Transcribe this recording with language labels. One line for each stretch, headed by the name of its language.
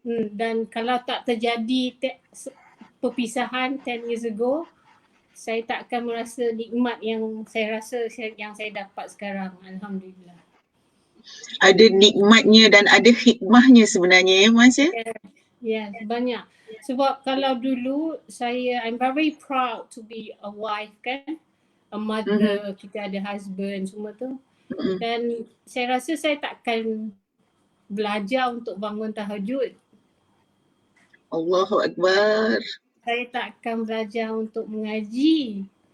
Malay: Dan kalau tak terjadi perpisahan 10 years ago, saya tak akan merasa nikmat yang saya rasa yang saya dapat sekarang. Alhamdulillah. Ada nikmatnya dan ada hikmahnya sebenarnya ya Mas ya? Yes, banyak. Sebab kalau dulu
English: I'm very proud to be a wife kan.
Malay: A mother, kita ada husband semua tu. Dan saya rasa saya takkan belajar untuk bangun tahajud.
Arabic: Allahu Akbar.
Malay: Saya takkan belajar untuk mengaji.